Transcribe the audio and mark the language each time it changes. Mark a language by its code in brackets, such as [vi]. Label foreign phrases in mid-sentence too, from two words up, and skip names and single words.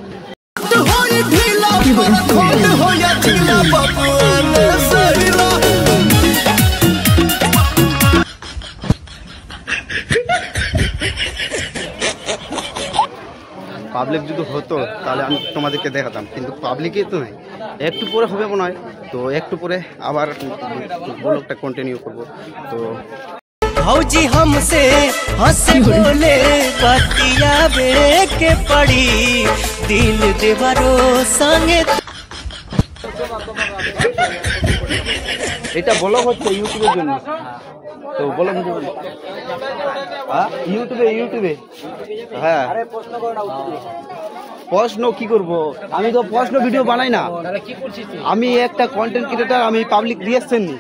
[bn] পাবলিক যদি হতো তাহলে আমি তোমাদেরকে দেখাতাম, কিন্তু পাবলিকই তো নাই। একটু পরে হবে মনে হয়, তো একটু পরে আবার ব্লগটা কন্টিনিউ করবো। তো [bho] भौजी हमसे हंसे बोले बतिया के पड़ी दिल देवरो संगे। [bn] এটা ব্লগ হচ্ছে ইউটিউবের জন্য। তো ব্লগ ইউটিউবে হ্যাঁ। প্রশ্ন কি করব, আমি তো প্রশ্ন ভিডিও বানাই না, আমি একটা [en] content creator, [bn] আমি [en] public reaction [bn] নিই।